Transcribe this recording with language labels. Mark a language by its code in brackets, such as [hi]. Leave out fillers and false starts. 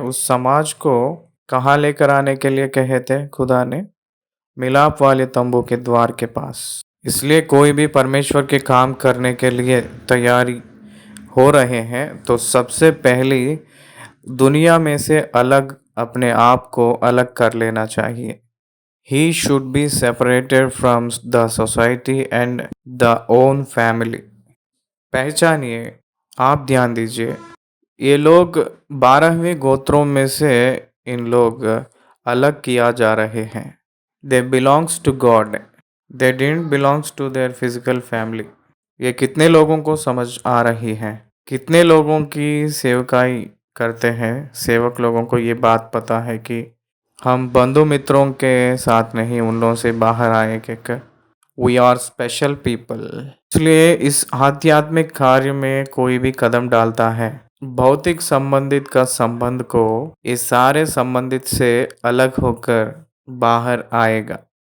[hi] उस समाज को कहाँ लेकर आने के लिए कहे थे खुदा ने? मिलाप वाले तंबू के द्वार के पास। इसलिए कोई भी परमेश्वर के काम करने के लिए तैयारी हो रहे हैं तो सबसे पहली दुनिया में से अलग, अपने आप को अलग कर लेना चाहिए। [en] He should be separated from the society and the own family. [hi] पहचानिए, आप ध्यान दीजिए, ये लोग 12वें गोत्रों में से इन लोग अलग किया जा रहे हैं। [en] They belongs to God. They didn't belongs to their physical family. [hi] ये कितने लोगों को समझ आ रही है? कितने लोगों की सेवकाई करते हैं? सेवक लोगों को ये बात पता है कि हम बंधु मित्रों के साथ नहीं, उन लोगों से बाहर आए कहकर, [en] We are special people. [hi] इसलिए इस आध्यात्मिक कार्य में कोई भी कदम डालता है, भौतिक संबंधित का संबंध को इस सारे संबंधित से अलग होकर बाहर आएगा।